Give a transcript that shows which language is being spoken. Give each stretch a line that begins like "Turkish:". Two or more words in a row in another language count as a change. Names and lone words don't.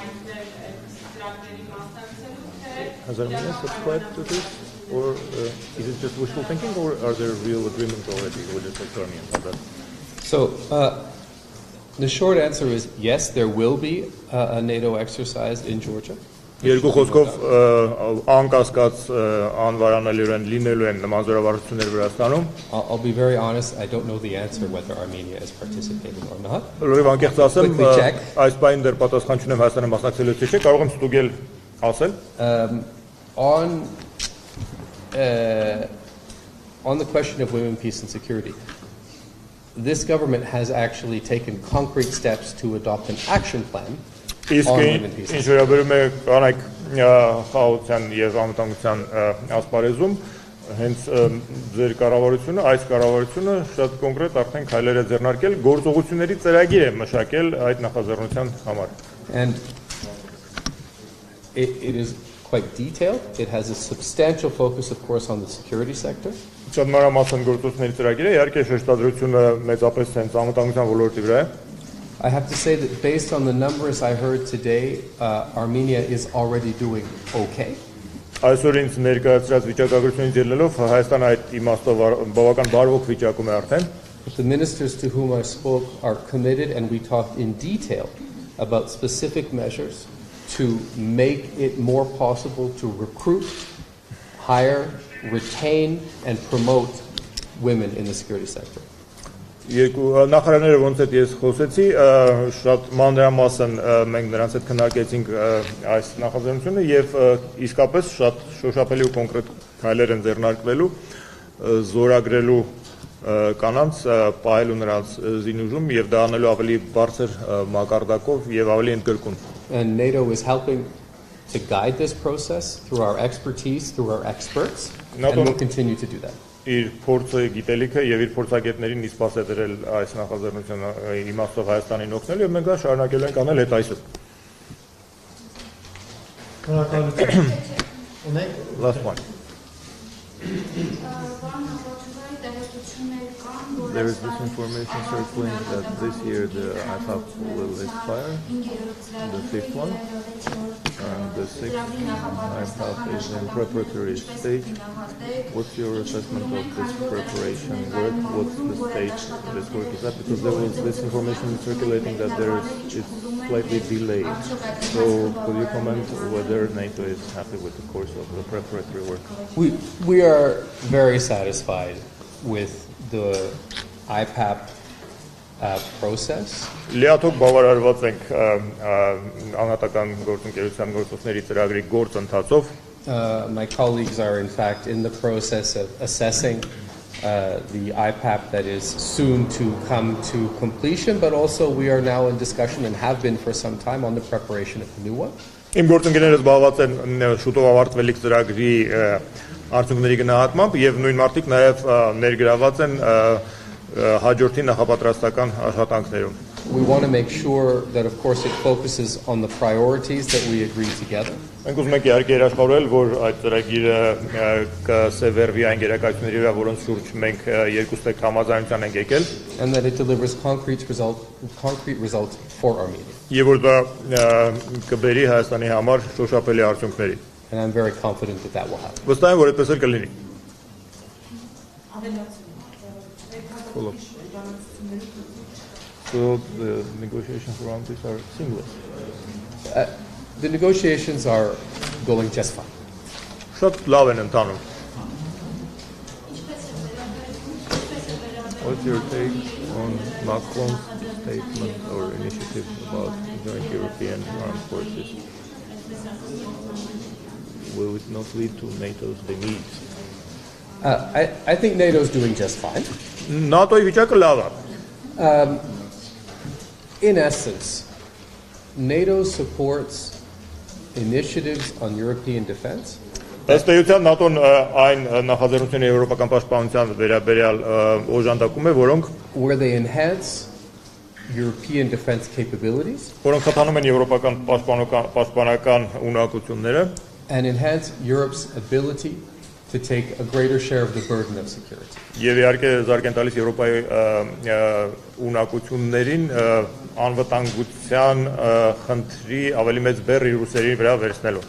English: Has Armenia subscribed to this, or is it just wishful thinking, or are there real agreements already with the Armenians on that? So the short answer is yes, there will be a NATO exercise in Georgia.
Armenian: Երկու խոսքով անկասկած անվարանալիորեն լինելու են նման զորավարժություններ Վրաստանում։
English: I'll be very honest, I don't know the answer whether Armenia is participating or not.
Armenian: Լրիվ անկեղծ ասեմ, այս բանին դեռ պատասխան չունեմ Հայաստանը մասնակցելու թե չէ, կարող եմ ստուգել ասել։
English: On the question of women, peace and security, this government has actually taken concrete steps to adopt an action plan.
Armenian: Իսկ ինչ վերաբերում է կանայք խաղաղության եւ անվտանգության ասպարեզում, հենց ձեր կառավարությունը, այս կառավարությունը շատ կոնկրետ արդեն քայլեր է ձեռնարկել, գործողությունների ծրագիր է մշակել այդ նախաձեռնության համար։
English: And it is quite detailed. It has a substantial focus, of course, on the security sector.
Armenian: Շատ մանրամասն գործողությունների ծրագիր է, իհարկե շեշտադրությունը մեծապես հենց անվտանգության ոլորտի վրա է։
English: I have to say that based on the numbers I heard today, Armenia is already doing okay.
Armenian: Այսօր ինձ ներկայացրած վիճակագրությունից ելնելով Հայաստանը այդ իմաստով բավական բարվոք վիճակում է արդեն։
English: But the ministers to whom I spoke are committed, and we talked in detail about specific measures to make it more possible to recruit, hire, retain, and promote women in the security sector.
Armenian: Երկու նախարարները ոնց է ես խոսեցի, շատ մանրամասն մենք նրանց հետ քննարկեցինք այս նախաձեռնությունը եւ իսկապես շատ շոշափելի ու կոնկրետ քայլեր են ձեռնարկվելու զորագրելու կանանց, պահելու նրանց զինուժում եւ դա անելու ավելի բարձր մակարդակով եւ ավելի ընդգրկուն։
English: And NATO is helping to guide this process through our expertise, through our experts, and we'll continue to do that.
Armenian: Իր փորձը, գիտելիքը եւ իր փորձագետներին իսպաս է դրել այս նախաձեռնությունը իմաստով Հայաստանին օգնելու եւ մենք դա շարունակելու ենք անել հետ այսօր։ Շնորհակալություն։ Ունենք
English: Last one. There is this information circling that this year the IPAP will expire, the fifth one, and the sixth IPAP is in preparatory stage. What's your assessment of this preparation work? What's the stage this work is at? Because there was this information circulating that it's slightly delayed. So could you comment whether NATO is happy with the course of the preparatory work? We are very satisfied with the IPAP process.
Armenian: Լիաթոք բավարարված ենք անհատական գործընկերության գործողների ծրագրի գործընթացով։
English: My colleagues are in fact in the process of assessing the IPAP that is soon to come to completion, but also we are now in discussion and have been for some time on the preparation of the new one.
Armenian: Իմ գործընկերները զբաղված են շուտով ավարտվելիք ծրագրի արդյունքների գնահատմամբ եւ նույն մարդիկ նաեւ ներգրաված են հաջորդի նախապատրաստական աշխատանքներում։
English: We want to make sure that of course it focuses on the priorities that we agreed together.
Armenian: Մենք ուզում ենք իհարկե երաշխավորել, որ այդ ծրագիրը կսևեռվի այն գերակայությունների վրա, որոնց շուրջ մենք երկուստեք համաձայնության ենք եկել,
English: and that it delivers concrete results for Armenia.
Armenian: Եվ որ դա կբերի Հայաստանի համար շոշափելի արդյունքների։
English: And I'm very confident that that will happen.
Armenian: Վստահ եմ, որ այդպես էլ կլինի։
English: So the negotiations around this are seamless. The negotiations are going just fine.
Armenian: Շատ լավ են ընթանում։
English: What's your take on Macron's statement or initiative about joint European armed forces? Will it not lead to NATO's demise? I think NATO is doing just fine.
Armenian: ՆԱՏՕ-ի վիճակը լավ է։
English: In essence, NATO supports initiatives on European defense.
Armenian: Ըստ էության ՆԱՏՕ-ն այն նախաձեռնությունների եվրոպական պաշտպանության վերաբերյալ օժանդակում է, որոնք
English: where they enhance European defense capabilities
Armenian: որոնք խթանում են եվրոպական պաշտպանական ունակությունները
English: and enhance Europe's ability to take a greater share of the burden of security.
Armenian: Եվ իհարկե զարգ են տալիս Եվրոպայի ունակություններին անվտանգության խնդրի ավելի մեծ բեռ իր ուսերի վրա վերցնելու։